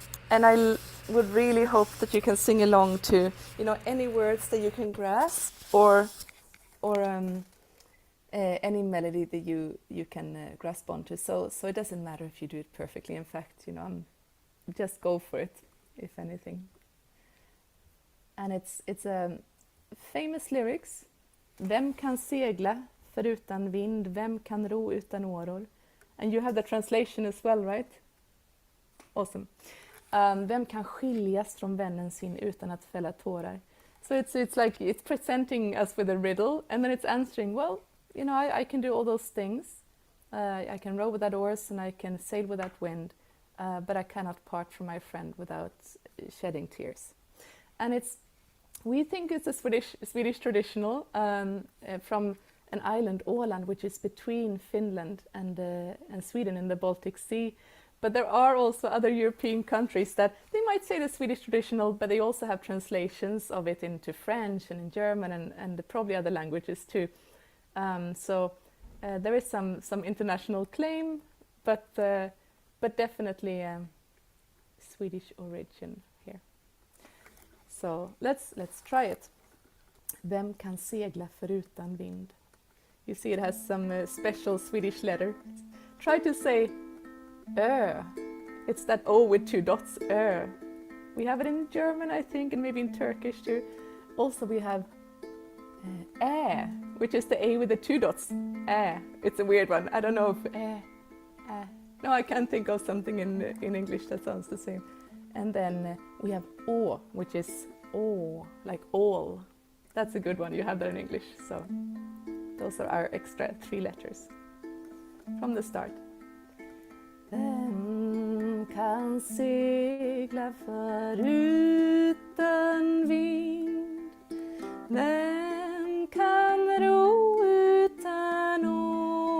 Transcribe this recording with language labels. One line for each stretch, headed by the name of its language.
English: And I would really hope that you can sing along to, any words that you can grasp, or any melody that you can grasp onto. So it doesn't matter if you do it perfectly. In fact, just go for it, if anything. And it's famous lyrics.
Swedish: Vem kan segla förutan vind? Vem kan ro utan åror?
English: And you have the translation as well, right? Awesome.
Swedish: Vem kan skiljas från vännen sin utan att fälla tårar?
English: So it's like it's presenting us with a riddle, and then it's answering, well, I can do all those things, I can row without oars and I can sail without wind, but I cannot part from my friend without shedding tears. And we think it's a Swedish traditional from an island, Åland, which is between Finland and Sweden in the Baltic Sea. But there are also other European countries that they might say the Swedish traditional, but they also have translations of it into French and in German and probably other languages too. So there is some international claim, but definitely Swedish origin here. So let's try it.
Swedish: Vem kan segla förutan vind?
English: You see it has some special Swedish letter. Try to say ö. It's that O with 2 dots, ö. We have it in German, I think, and maybe in Turkish too. Also we have ä, which is the A with the 2 dots, ä. It's a weird one. I don't know if ä. No, I can't think of something in English that sounds the same. And then we have å, which is å, like all. That's a good one. You have that in English. So those are our extra 3 letters from the start.
Swedish: Vem kan segla förutan vind? Vem kan ro utan åror?